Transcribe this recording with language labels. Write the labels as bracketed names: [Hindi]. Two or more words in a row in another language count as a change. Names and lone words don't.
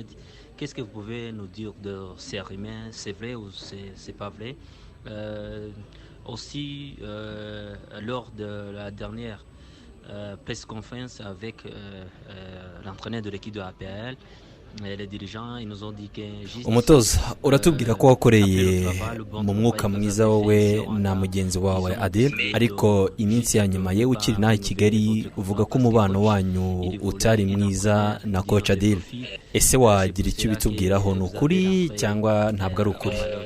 [French] Qu'est-ce que vous pouvez nous dire de ces rumeurs? C'est vrai ou c'est pas vrai? Aussi, lors de la dernière [English] press conference [French] avec l'entraîneur de l'équipe de APR, les dirigeants ils nous ont dit que [Kinyarwanda] umutoza uratubwira ko wakoreye mu mwuka mwiza wowe na mugenzi wawe Adil, ariko iminsi ya nyuma ye ukiri naho i Kigali uvuga ko umubano wanyu utari mwiza na coach Adil. Ese wagira icyo bitubwiraho? Ni ukuri cyangwa ntabwo ari ukuri?